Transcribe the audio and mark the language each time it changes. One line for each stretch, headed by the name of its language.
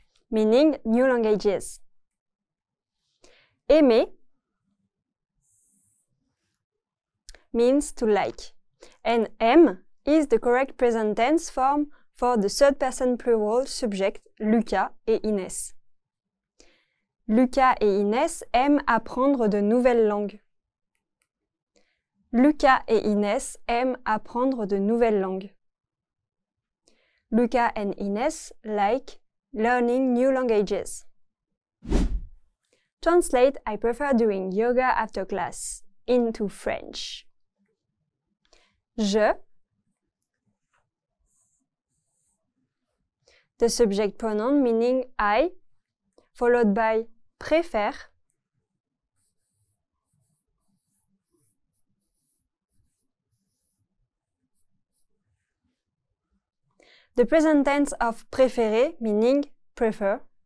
English: Meaning new languages. Aimer means to like, and aime is the correct present tense form for the third person plural subject Lucas et Inès.
French: Lucas et Inès aiment apprendre de nouvelles langues. Lucas et Inès aiment apprendre de nouvelles langues.
English: Lucas and Inès like learning new languages. Translate I prefer doing yoga after class into French. Je, the subject pronoun meaning I, followed by préfère, the present tense of préférer meaning prefer.